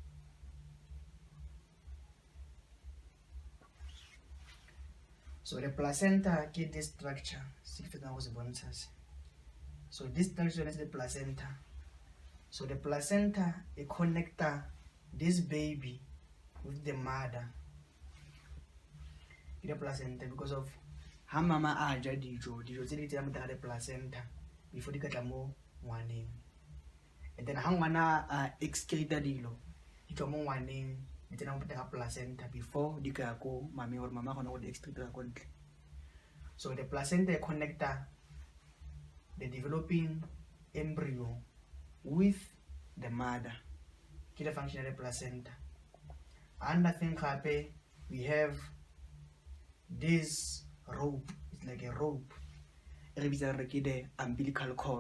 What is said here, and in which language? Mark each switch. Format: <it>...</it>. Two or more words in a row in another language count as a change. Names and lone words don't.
<en>So the placenta get this structure. So this structure is the placenta. So the placenta it connects this baby with the mother. The placenta, because of how</en> <tn>mama aja dijo tse di tsaya mo teng ga</tn> <en>the placenta before</en> <tn>di ka tla mo ngwaneng,</tn> <en>and then</en> <tn>ha ngwana a excreta dilo di tswa mo ngwaneng di tsena mo teng ga placenta before di ka ko mame or mama gona go di excreta ko ntle.</tn> <en>So the placenta connecta the developing embryo with the mother, ke the function of the placenta. Another thing gape, we have this rope, it's like a rope, the umbilical cord.</en>